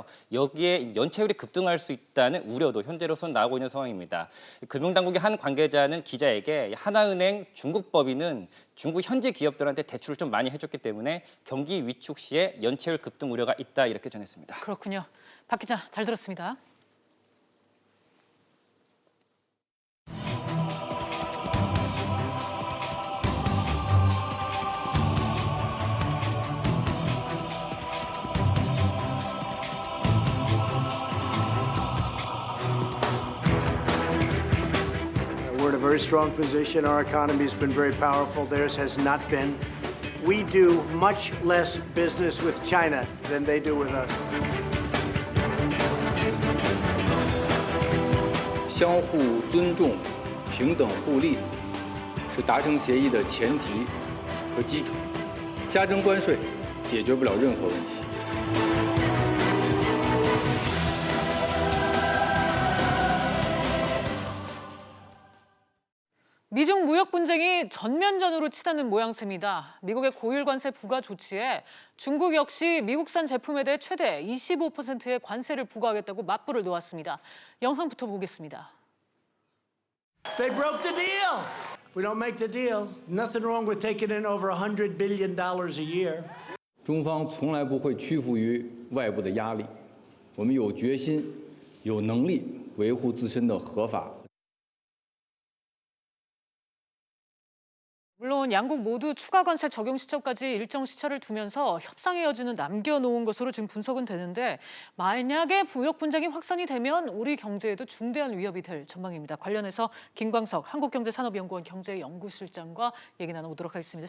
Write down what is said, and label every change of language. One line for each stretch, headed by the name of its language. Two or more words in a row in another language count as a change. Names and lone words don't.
Korean: 여기에 연체율이 급등할 수 있다는 우려도 현재로서는 나오고 있는 상황입니다. 금융당국의 한 관계자는 기자에게 하나은행 중국 법인은 중국 현지 기업들한테 대출을 좀 많이 해줬기 때문에 경기 위축 시에 연체율 급등 우려가 있다 이렇게 전했습니다. 그렇군요. 박 기자 잘 들었습니다.
English: We're in a very strong position. Our economy has been very powerful. Theirs has not been. We do much less business with China than they do with us.
Chinese: 相互尊重、平等互利是达成协议的前提和基础。加征关税解决不了任何问题。
Korean: 미중 무역 분쟁이 전면전으로 치닫는 모양새입니다. 미국의 고율 관세 부과 조치에 중국 역시 미국산 제품에 대해 최대 25%의 관세를 부과하겠다고 맞불을 놓았습니다. 영상부터 보겠습니다.
English: They broke the deal. If we don't make the deal, nothing wrong with taking in over $100 billion a year.
Chinese: 中方从来不会屈服于外部的压力，我们有决心、有能力维护自身的合法。
Korean: 물론 양국 모두 추가 관세 적용 시점까지 일정 시차를 두면서 협상의 여지는 남겨놓은 것으로 지금 분석은 되는데 만약에 무역 분쟁이 확산이 되면 우리 경제에도 중대한 위협이 될 전망입니다. 관련해서 김광석 한국경제산업연구원 경제연구실장과 얘기 나눠보도록 하겠습니다.